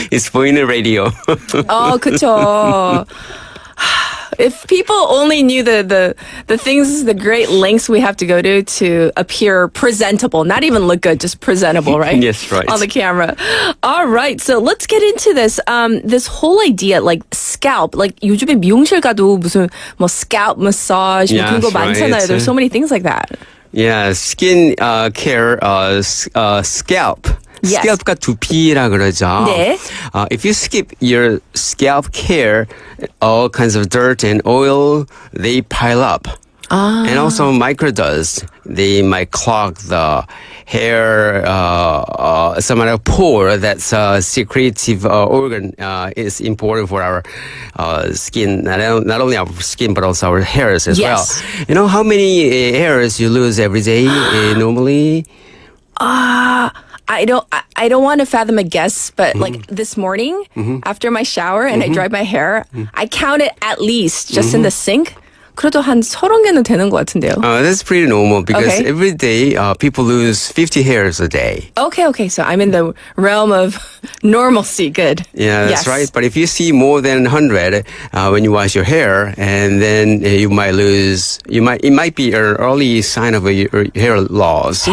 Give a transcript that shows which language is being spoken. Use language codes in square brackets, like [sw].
[en] It's [ko] 보이는 [en] radio. [ko] Oh, 그쵸. [en] If people only knew the things, the great lengths we have to go to appear presentable, not even look good, just presentable, right? Yes, right. On the camera. All right, so let's get into this. This whole idea, scalp, [ko] 요즘에 미용실 가도 무슨 scalp massage, 그런 거 많잖아요. [en] There's so many things like that. Yeah, skin care, scalp. Yes. scalp [ko] 과 두피라 그러죠. 네. [en] If you skip your scalp care, all kinds of dirt and oil, they pile up. And also microdust. They might clog the hair, some kind of pore that's a secretive organ is important for our skin, not only our skin, but also our hairs as well. You know how many hairs you lose every day normally? I don't want to fathom a guess, but this morning after my shower and I dried my hair, I counted at least just in the sink. [ko] 그래도 한 30개는 되는 것 같은데요. [en] That's pretty normal because every day people lose 50 hairs a day. Okay. So I'm in the realm of normalcy. Good. Yeah, that's right. But if you see more than 100 when you wash your hair, and then you might lose, it might be an early sign of a hair loss.